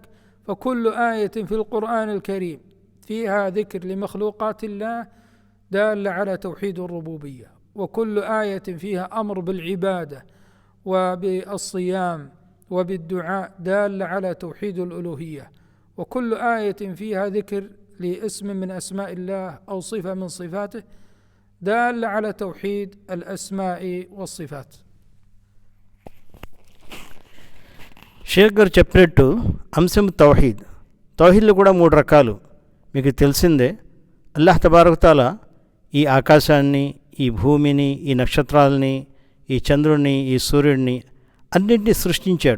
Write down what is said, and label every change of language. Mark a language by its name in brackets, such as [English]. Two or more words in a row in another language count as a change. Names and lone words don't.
[Arabic] فكل آية في القرآن الكريم فيها ذكر لمخلوقات الله دالة على توحيد الربوبية، وكل آية فيها أمر بالعبادة وبالصيام وبالدعاء دالة على توحيد الألوهية، وكل آية فيها ذكر لاسم من أسماء الله أو صفة من صفاته دالة على توحيد الأسماء والصفات. [Telugu] షేక్ గారు చెప్పినట్టు అంశం తౌహీద్లో కూడా 3 రకాలు మీకు తెలిసిందే. [Arabic] الله تبارك تعالى [Telugu] ఈ ఆకాశాన్ని, ఈ భూమిని, ఈ నక్షత్రాలని, ఈ చంద్రుడిని, ఈ సూర్యుడిని అన్నింటినీ సృష్టించాడు.